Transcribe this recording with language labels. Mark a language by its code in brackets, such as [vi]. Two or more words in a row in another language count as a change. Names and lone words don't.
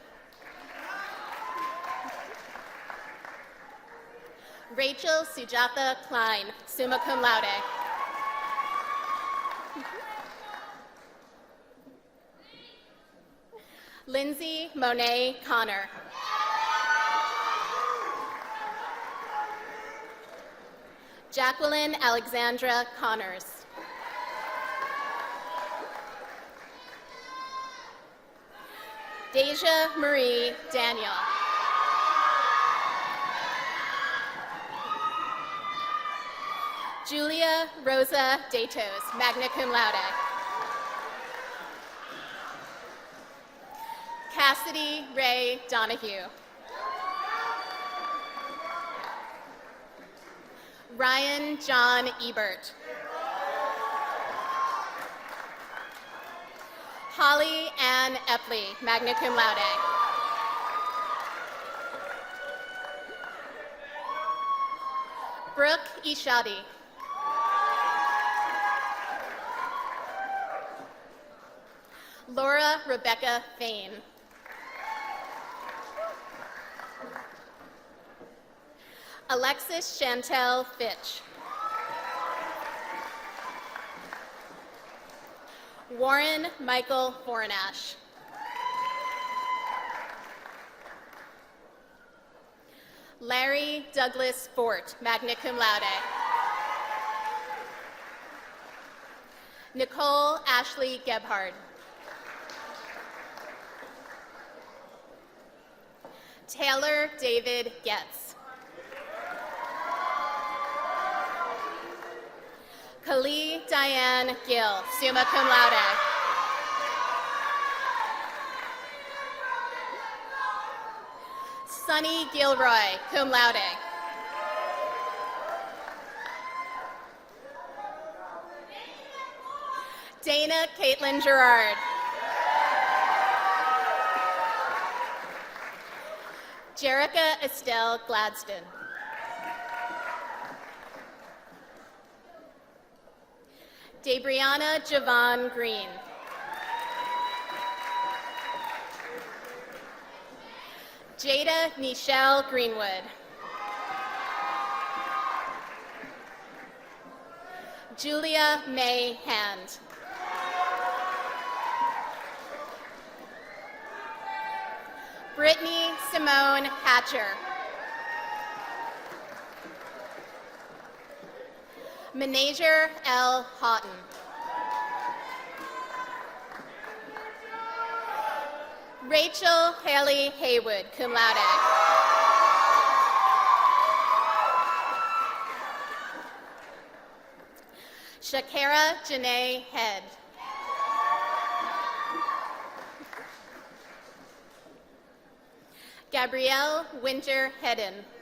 [en] Rachel Sujatha Klein, [la] summa cum laude. [en] Lindsay Monet Connor. Jacqueline Alexandra Connors. Deja Marie Daniel. Julia Rosa Datos, [la] magna cum laude. [en] Cassidy Ray Donahue. Ryan John Ebert. Holly Ann Epley, [la] magna cum laude. [en] Brooke Ishadi. Laura Rebecca Fain. Alexis Chantel Fitch. Warren Michael Fornash. Larry Douglas Fort, [la] magna cum laude. [en] Nicole Ashley Gebhard. Taylor David Getz. Kali Diane Diane Gill, [la] summa cum laude. [en] Sunny Gilroy, [la] cum laude. [en] Dana Caitlin Gerard. Jerica Estelle Gladstone. Debrianna Javon Green. Jada Nichelle Greenwood. Julia May Hand. Brittany Simone Hatcher. Menager L. Houghton. Rachel Haley Haywood, [la] cum laude. [en] Shakira Janae Head. Gabrielle Winter Hedden.